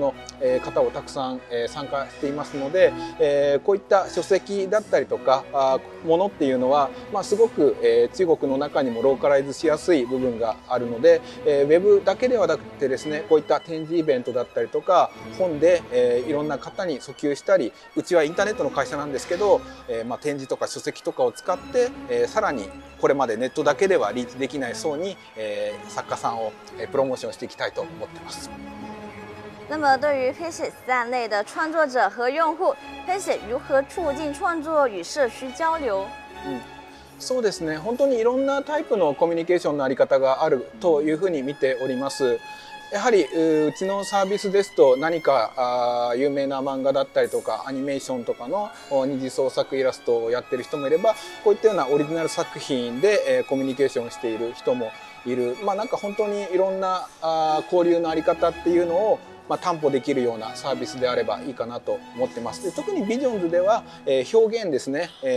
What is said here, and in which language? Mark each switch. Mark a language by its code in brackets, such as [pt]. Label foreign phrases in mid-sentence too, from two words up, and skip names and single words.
[ja] の方をたくさん参加していますので、こういった書籍だったりとかものっていうのは、すごく中国の中にもローカライズしやすい部分があるので、ウェブだけではなくてですね、こういった展示イベントだったりとか本でいろんな方に訴求したり、うちはインターネットの会社なんですけど、展示とか書籍とかを使ってさらにこれまでネットだけではリーチできない層に作家さんをプロモーションしていきたいと思っています。 [zh] 那么对于 PACEIT 在内的创作者和用户 ，PACEIT 如何促进創作与社區交流？ [ja] そうですね、本当にいろんなタイプのコミュニケーションのあり方があるというふうに見ております。やはりうちのサービスですと、何か有名な漫画だったりとかアニメーションとかの二次創作イラストをやってる人もいれば、こういったようなオリジナル作品でコミュニケーションしている人もいる、なんか本当にいろんな交流のあり方っていうのを担保できるようなサービスであればいいかなと思ってます。で、特にビジョンズでは表現ですね、